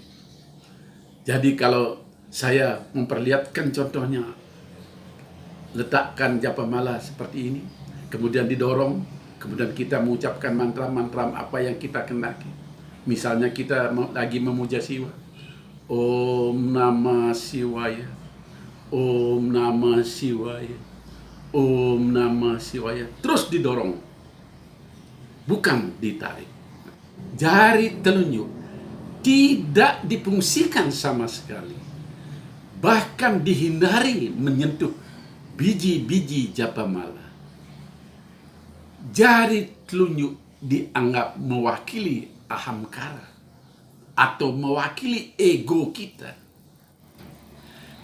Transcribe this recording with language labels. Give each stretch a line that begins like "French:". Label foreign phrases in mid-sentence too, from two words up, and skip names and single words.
Indonesian: Jadi kalau saya memperlihatkan contohnya, letakkan
Sanskrit: जप माला
Indonesian: seperti ini, kemudian didorong, kemudian kita mengucapkan mantra-mantra apa yang kita kendaki. Misalnya kita lagi memuja Siwa,
Sanskrit: ॐ नमः शिवाय ॐ नमः शिवाय ॐ नमः शिवाय.
Indonesian: Terus didorong, bukan ditarik. Jari telunjuk tidak difungsikan sama sekali. Bahkan dihindari menyentuh biji-biji
Sanskrit: जप माला.
Indonesian: Jari telunjuk dianggap mewakili ahamkara atau mewakili ego kita.